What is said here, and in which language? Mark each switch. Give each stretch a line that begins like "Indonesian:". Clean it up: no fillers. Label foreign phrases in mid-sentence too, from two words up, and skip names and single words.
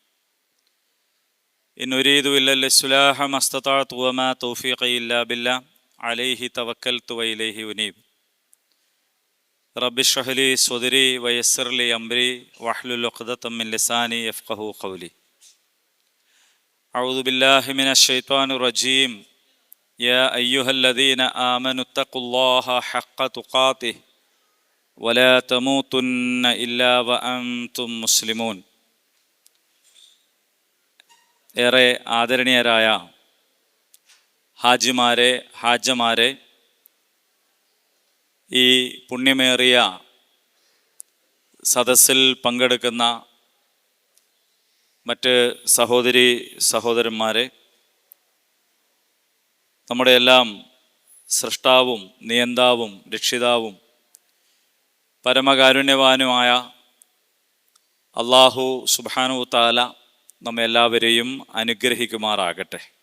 Arabic: إن أريد إلا الإصلاح ما استطعت وما توفيقي إلا بالله عليه توكلت وإليه أنيب. رب اشرح لي صدري ويسر لي أمري واحلل عقدة من لساني يفقهوا قولي. أعوذ بالله من الشيطان الرجيم. يا أيها الذين آمنوا اتقوا الله حق تقاته ولا تموتن إلا وأنتم مسلمون.
Malayalam: ഏറെ ആദരണീയരായ ഹാജമാരെ ഈ പുണ്യമേറിയ സദസ്സിൽ പങ്കെടുക്കുന്ന മറ്റ് സഹോദരന്മാരെ, നമ്മുടെ എല്ലാം സൃഷ്ടാവും നിയന്താവും രക്ഷിതാവും പരമകാരുണ്യവാനുമായ അല്ലാഹു
Arabic: سبحانه تعالى
Malayalam: നമ്മെ എല്ലാവരെയും അനുഗ്രഹിക്കുമാറാകട്ടെ.